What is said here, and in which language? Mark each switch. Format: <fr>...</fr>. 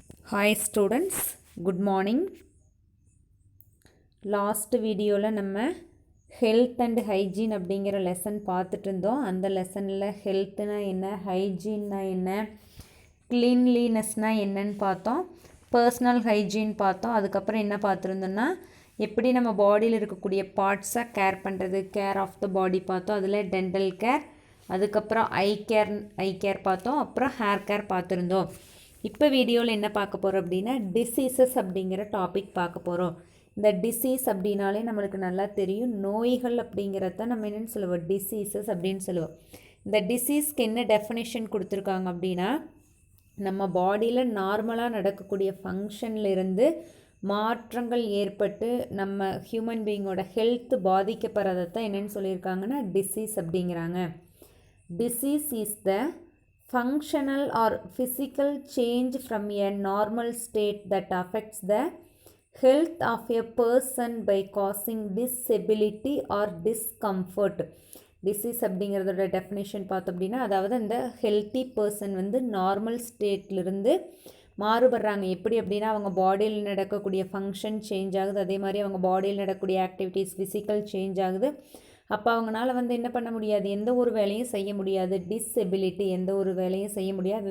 <en>Hi students, good morning.</en> <ta>Last video நம்ம</ta> <en>health and hygiene</en> <ta>அப்படிங்கிற lesson பார்த்துட்டு இருந்தோம். அந்த லெசனில் ஹெல்த்னா என்ன, ஹைஜீன்னா என்ன, கிளீன்லினஸ்னா என்னன்னு பார்த்தோம். பர்சனல் ஹைஜீன் பார்த்தோம். அதுக்கப்புறம் என்ன பார்த்துருந்தோம்னா எப்படி நம்ம பாடியில் இருக்கக்கூடிய பார்ட்ஸை கேர் பண்ணுறது, கேர் ஆஃப் த பாடி பார்த்தோம். அதில் டென்டல் கேர், அதுக்கப்புறம் ஐ கேர் பார்த்தோம். அப்புறம் ஹேர் கேர் பார்த்துருந்தோம். இப்போ வீடியோவில் என்ன பார்க்க போகிறோம் அப்படின்னா டிசீசஸ் அப்படிங்கிற டாபிக் பார்க்க போகிறோம். இந்த டிசீஸ் அப்படின்னாலே நம்மளுக்கு நல்லா தெரியும், நோய்கள் அப்படிங்கிறத நம்ம என்னென்னு சொல்லுவோம், டிசீசஸ் அப்படின்னு சொல்லுவோம். இந்த டிசீஸ்க்கு என்ன டெஃபினேஷன் கொடுத்துருக்காங்க அப்படின்னா, நம்ம பாடியில் நார்மலாக நடக்கக்கூடிய ஃபங்க்ஷன்லேருந்து மாற்றங்கள் ஏற்பட்டு நம்ம ஹியூமன் பீயிங்கோட ஹெல்த் பாதிக்கப்படுறதை தான் என்னென்னு சொல்லியிருக்காங்கன்னா டிசீஸ் அப்படிங்கிறாங்க.</ta> <en>Disease is the functional or physical change from a normal state that affects the health of a person by causing disability or discomfort.</en> <ta>Disease அப்படிங்கிறதோட டெஃபினேஷன் பார்த்தோம் அப்படின்னா, அதாவது அந்த ஹெல்த்தி பர்சன் வந்து நார்மல் ஸ்டேட்லேருந்து மாறுபடுறாங்க. எப்படி அப்படின்னா, அவங்க பாடியில் நடக்கக்கூடிய ஃபங்க்ஷன் சேஞ்ச் ஆகுது, அதே மாதிரி அவங்க பாடியில் நடக்கக்கூடிய ஆக்டிவிட்டீஸ் ஃபிசிக்கல் சேஞ்ச் ஆகுது. அப்போ அவங்களால வந்து என்ன பண்ண முடியாது, எந்த ஒரு வேலையும் செய்ய முடியாது, டிஸ்எபிலிட்டி, எந்த ஒரு வேலையும் செய்ய முடியாது.</ta>